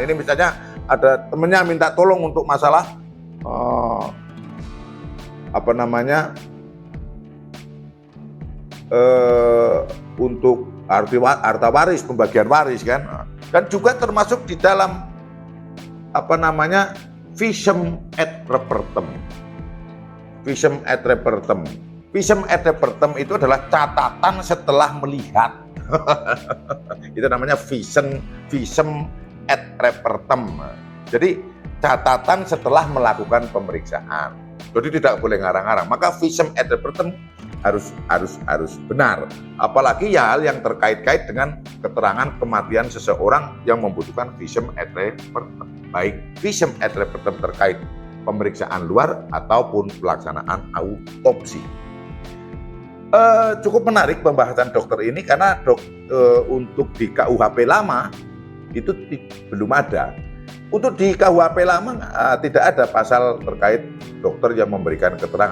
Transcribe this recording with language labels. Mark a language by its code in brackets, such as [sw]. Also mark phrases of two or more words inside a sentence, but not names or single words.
[id] Ini misalnya ada temennya minta tolong untuk masalah untuk harta waris, pembagian waris kan, dan juga termasuk di dalam [la] visum et repertum. Visum et repertum. Visum et repertum [id] itu adalah catatan setelah melihat. Itu namanya [la] visum et repertum. [id] Jadi catatan setelah melakukan pemeriksaan. Jadi tidak boleh ngarang-ngarang. Maka [la] visum et repertum [id] harus benar. Apalagi hal yang terkait-kait dengan keterangan kematian seseorang yang membutuhkan [la] visum et repertum. [id] Baik [la] visum et repertum [id] terkait pemeriksaan luar ataupun pelaksanaan autopsi. Cukup menarik pembahasan dokter ini karena untuk di KUHP lama itu belum ada. Untuk di KUHP lama tidak ada pasal terkait dokter yang memberikan keterangan.